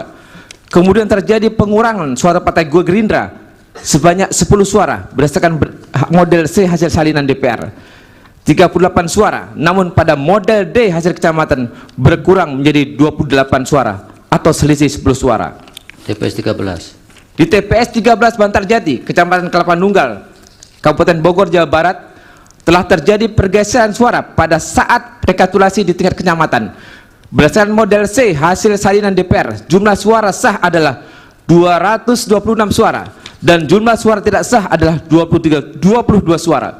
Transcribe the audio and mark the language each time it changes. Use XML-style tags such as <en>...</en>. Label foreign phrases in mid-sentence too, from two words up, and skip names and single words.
<id>Kemudian terjadi pengurangan suara Partai Gerindra sebanyak 10 suara berdasarkan model C hasil salinan DPR, 38 suara. Namun pada model D hasil kecamatan berkurang menjadi 28 suara atau selisih 10 suara. TPS 13. Di TPS 13 Bantarjati, Kecamatan Kelapa Nunggal, Kabupaten Bogor, Jawa Barat, telah terjadi pergeseran suara pada saat rekapitulasi di tingkat kecamatan. Berdasarkan model C hasil salinan DPR, jumlah suara sah adalah 226 suara dan jumlah suara tidak sah adalah 22 suara.</id>